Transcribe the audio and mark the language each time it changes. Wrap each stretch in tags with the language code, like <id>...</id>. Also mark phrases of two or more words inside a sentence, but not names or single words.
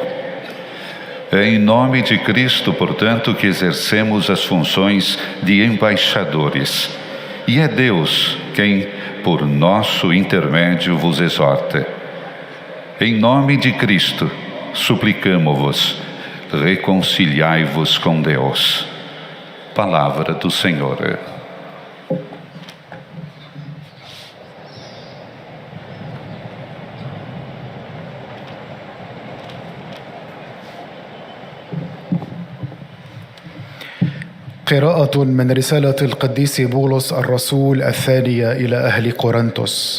<pt>É em nome de Cristo, portanto, que exercemos as funções de embaixadores. E é Deus quem, por nosso intermédio, vos exorta. Em nome de Cristo, suplicamo-vos, reconciliai-vos com Deus. Palavra do Senhor.</pt> <ar>قراءة من رسالة القديس بولس الرسول الثانية إلى أهل قرنثوس.</ar>